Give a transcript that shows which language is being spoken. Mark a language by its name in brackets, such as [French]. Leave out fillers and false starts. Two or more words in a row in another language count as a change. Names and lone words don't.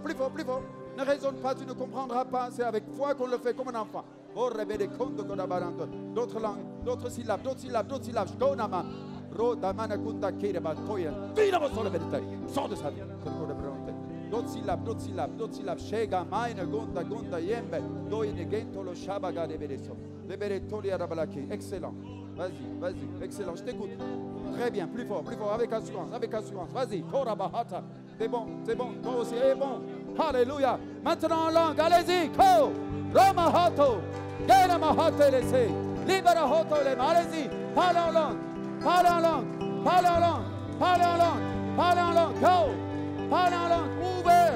[French] Ne raisonne pas, tu ne comprendras pas. C'est avec foi qu'on le fait comme un enfant. D'autres langues, d'autres syllabes. Sors de sa vie. D'autres syllabes. Shega, maina, gonda, yembe. Doine, gentolo, shabaga, leberetoli, arabalaki. Excellent. Vas-y. Excellent, je t'écoute. Très bien, plus fort, avec assurance. Vas-y, Korabahata. C'est bon, toi aussi, est bon. Alléluia. Maintenant en langue, allez-y, Ko, Ramahato, Genamahato, laissez, Liberahoto, allez-y, parlez en langue, Go, parlez en langue, ouvert.